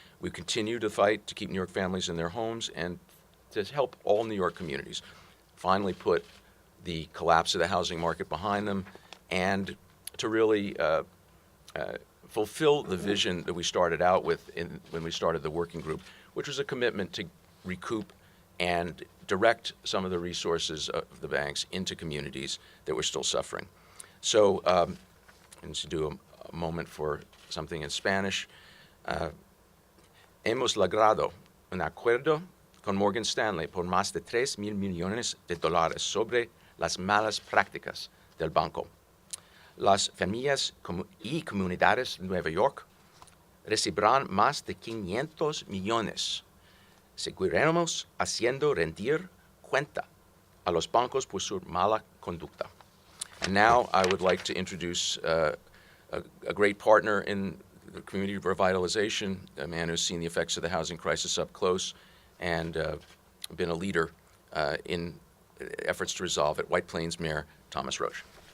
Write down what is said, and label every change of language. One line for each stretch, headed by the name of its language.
English: We continue to fight to keep New York families in their homes and to help all New York communities finally put the collapse of the housing market behind them and to really fulfill the vision that we started out with when we started the working group, which was a commitment to recoup and direct some of the resources of the banks into communities that were still suffering. So, and to do a moment for something in Spanish,
Spanish: hemos logrado un acuerdo con Morgan Stanley por más de $3,000 millones sobre las malas prácticas del banco. Las familias y comunidades de Nueva York recibirán más de 500 millones. Seguiremos haciendo rendir cuenta a los bancos por su mala conducta.
English: And now I would like to introduce a great partner in community revitalization, a man who's seen the effects of the housing crisis up close and been a leader in efforts to resolve it, White Plains Mayor Thomas Roach.